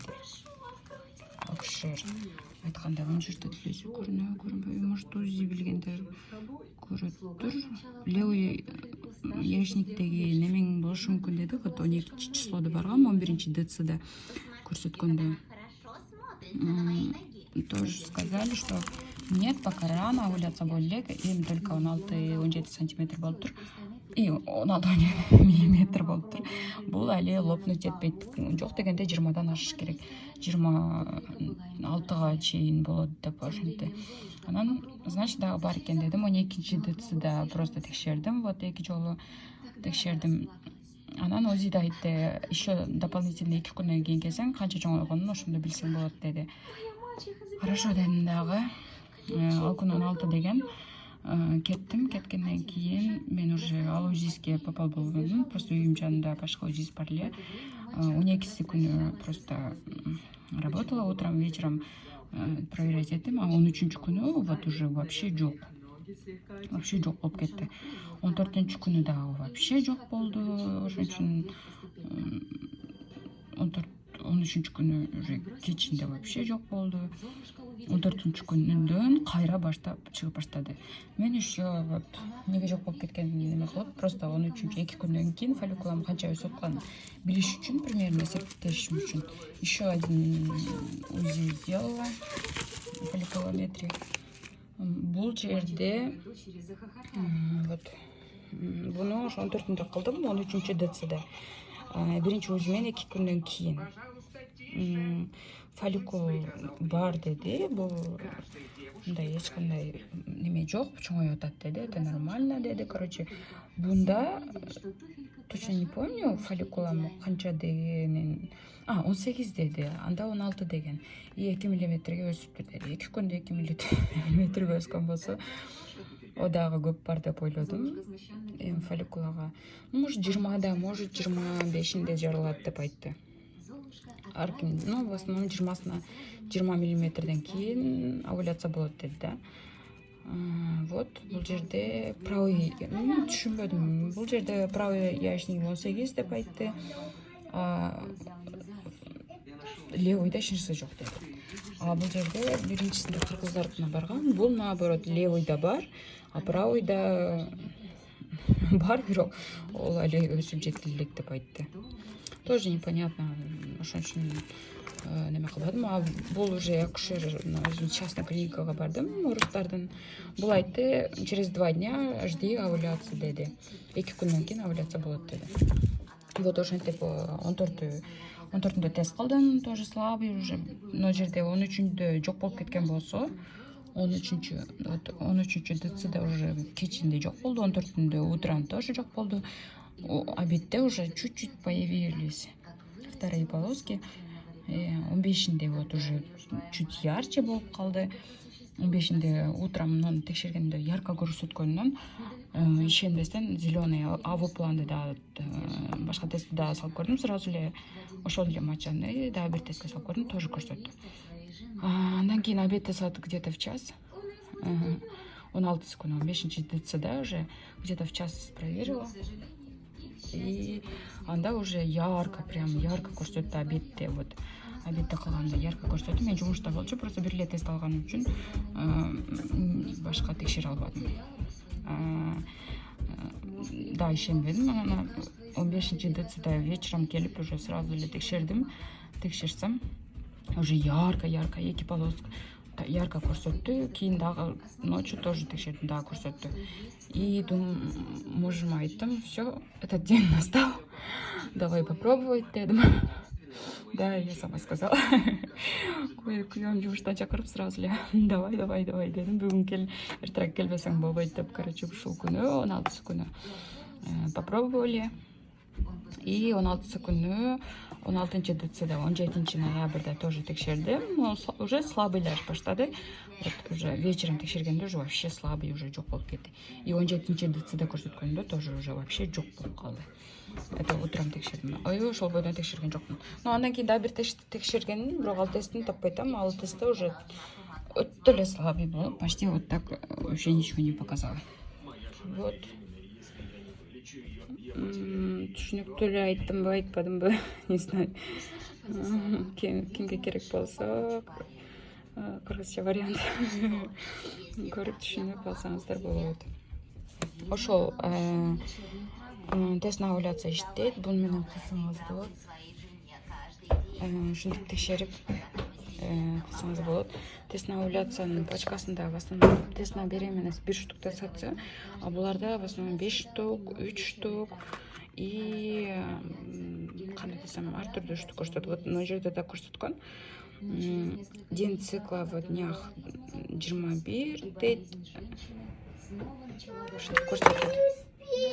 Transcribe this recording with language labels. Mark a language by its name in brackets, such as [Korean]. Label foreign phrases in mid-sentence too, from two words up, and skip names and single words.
[Kyrgyz] Акшер айтканда мына жерде делеси көрүнбөйбү, [Russian] может УЗИ [Kyrgyz] билгендер көрөттүр. Левый яичниктеги немең болушу мүмкүн деди. Вот 12 числода баргам, 11 децада көрсөткөндө. [Russian] Тоже сказали, что нет, пока рано, [Kyrgyz] овуляция болду элек, эми только 16-17 сантиметр болуптур. И 16 миллиметр болуптур. Бул али лопнуть жетпейт. Жок дегенде 20-дан ашыш керек. 26-га чейин болот деп ошентти. Анан, значит, дагы бар экен дедим. 12 децада просто текшердим. Вот 2 жолу текшердим. Анан УЗИде айтты, [Russian] еще дополнительно [Kyrgyz] 2 күнөн кийин келсең, канча чоңойгонун ошондо билсең болот деди. Хорошо дедим дагы. Ал күн 16 деген. Кеткенден кийин мен уже ал УЗИске попал болгонмун. Просто үйүм жанында башка УЗИс бар эле. [Russian] 12 күнү просто работала, утром, вечером проверять этим. [Kyrgyz] А 13 күнү [Russian] вот уже вообще [Kyrgyz] жок. Вообще жок болуп кетти. 14 күнү дагы вообще жок болду. Ошон үчүн 13 күнү уже кечинде вообще жок болду. 14 күнүндөн кайра баштап чыгып баштады. Мен [Russian] еще вот [Kyrgyz] неге жок болуп кеткен неме кылып, просто 13-2 күндөн кийин фолликулам канча өсүп атканын билиш үчүн, примерно эсептеш үчүн [Russian] еще один УЗИ сделала, [Kyrgyz] фолликулометрия. Бул жерде вот буну 14-үндө кылдым, 13-дцда. Биринчи УЗИ менен 2 күндөн кийин фолликул бар деди. Бул мындай эч кандай неме жок, чоңоюп атат деди. [Russian] Это нормально [Kyrgyz] деди. Короче, бунда [Russian] точно не помню [Kyrgyz] фолликулам канча дегенин. 18 деди, анда 16 деген. 2 миллиметрге өсүптүр деди. 2 күндө 2 миллиметрге өскөн болсо, о дагы көп бар деп ойлодум. Фолликулага может 20да, может 25-inde жарылат деп айтты. Арким, [Russian] в основном [Kyrgyz] 20 миллиметрден кийин овуляция болот деди да. Вот бул жерде правый, түшүнбөдүм. Бул жерде правый яичник 18 деп айтты. Левойда эч нерсе жок деди. Бул жерде биринчисинде кыргыздардына барган. Бул наоборот левойда бар, а правыйда бар, бирок ол эле өсүп жетти элек деп айтты. [Russian] Тоже непонятно, [Kyrgyz] ошон үчүн неме кылбадым. Бул [Russian] уже акушер частный [Kyrgyz] клиникага бардым, орустардын. Бул айтты, [Russian] через 2 дня жди овуляция деди. [Kyrgyz] 2 күндөн кийин овуляция болот деди. Вот ошентип 14-үндө тест кылдым, [Russian] тоже слабый уже. [Kyrgyz] Но жерде 13-үндө жок болуп кеткен болсо, 13 дцда уже кечинде жок болду, 14-үндө [Russian] утром тоже [Kyrgyz] жок болду. [Russian] Обедте уже чуть-чуть появились вторые полоски. [Kyrgyz] 15-inde [Russian] вот уже чуть ярче [Kyrgyz] болуп калды. 15-inde утром муну текшергенде ярко көрсөткөнүнөн ишенбестен зеленый авопланды да башка тестти да салып көрдүм. Сразу эле ошол эле мочаны да бир тестке салып көрдүм, тоже көрсөттү. Андан кийин обедте саат [Russian] где-то в час, [Kyrgyz] 16 күнү 15-дцда [Russian] уже где-то в час проверила. [Kyrgyz] И анда [Russian] уже ярко [Kyrgyz] көрсөттү обедте. Вот обедте калганда ярко көрсөттү. Мен жумушта болчу, просто бир эле тест алганым үчүн башка текшере албадым. Да, ишенбедим. Анан 15-дцда вечером келип [Russian] уже сразу [Kyrgyz] эле текшерсем, [Russian] уже ярко 2 полоска ярко [Kyrgyz] көрсөттү. Кийин дагы [Russian] ночью тоже [Kyrgyz] текшердим, дагы көрсөттү. И мужума айттым, [Russian] все, этот день настал, давай попробовать дедим. Да, я сама сказала. [Kyrgyz] Күйөөм жумуштан чакырып сразу эле давай дедим. Бүгүн кел, эртераак келбесең болбойт деп. Короче, ушул күнү 16 күнү попробовали. И 16 күнү 16-дцда 17-ноябрда тоже текшердим. Уже слабыйлаш баштады. [Russian] Вот уже вечером [Kyrgyz] текшергенде [Russian] уже вообще слабый уже [Kyrgyz] жок болуп кетти. И 17-дцда көрсөткөндө [Russian] тоже уже вообще [Kyrgyz] жок болуп калды. [Russian] Это утром текшердим. [Kyrgyz] Ошол бойдон текшерген жокмун. Но андан кийин да бир текшергенмин, бирок ал тесттин таппай атам. Ал тестте уже өтө эле слабый болуп, [Russian] почти вот так вообще ничего не показал. Вот. [Kyrgyz] Түшүнүктүү эле айттымбы, айтпадымбы, [Russian] не знаю. [Kyrgyz] Кимге керек болсо, кыргызча вариант көрүп түшүнүп алсаңыздар болот. Ошол [Russian] тест на овуляция [Kyrgyz] иштейт. Буну менен кылсаңыз болот. Ушинтип текшерип кылсаңыз болот. [Russian] Тест на овуляциянын [Kyrgyz] пачкасында [Russian] в основном тест на беременность 1 штук [Kyrgyz] сатса, а буларда [Russian] в основном 5 штук, 3 штук [Kyrgyz] и кандай десем, ар түрдүү штук көрсөтөт. Вот мына жерде да көрсөткөн. [Russian] День цикла в днях 21 дейт. [Kyrgyz] Ушинтип көрсөтөт.